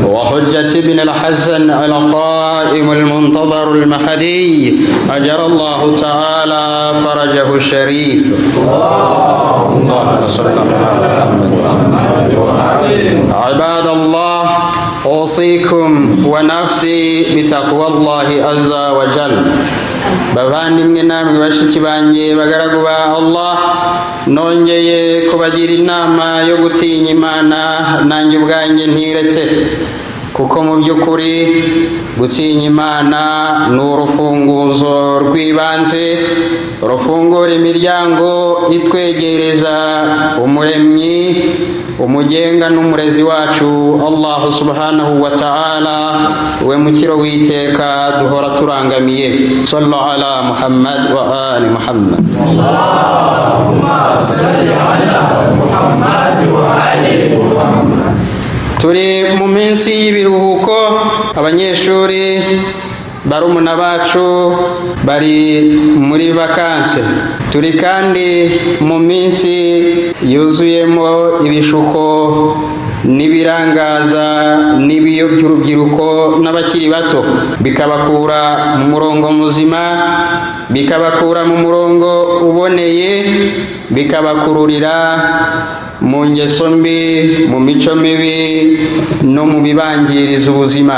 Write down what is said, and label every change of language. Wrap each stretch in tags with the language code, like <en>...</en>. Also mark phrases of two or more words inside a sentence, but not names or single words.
<ar>وحجة بن الحسن القائم المنتظر المهدي أجر الله تعالى فرجه الشريف. اللهم صل على محمد وآل محمد. عباد الله أوصيكم ونفسي بتقوى الله عز وجل.</ar> <rw>bavandimwe namwe bashiki banjye bagaragu ba Allah, nongeye kubagira inama yo gutinya Imana nanjye ubwanjye ntiretse, kuko mu by'ukuri gutinya Imana ni urufunguzo rw'ibanze rufungura imiryango itwegereza umuremyi, umugenga n'umurezi wacu</rw> <ar>الله سبحانه وتعالى,</ar> <rw>we mukiro witeka duhora turangamiye.</rw> <ar>صلوا على محمد وآل محمد. اللهم صل على محمد وآل محمد.</ar> <rw>Turi mu minsi y'ibiruhuko, abanyeshuri barumuna bacu bari muri vakanse. Turi kandi mu minsi yuzuyemo ibishuko n'ibirangaza n'ibiyo by'urubyiruko n'abakiri bato, bikabakura mu murongo muzima, bikabakura mu murongo uboneye, bikabakururira mu ngeso mbi, mu mico mibi no mu bibangiriza ubuzima.</rw>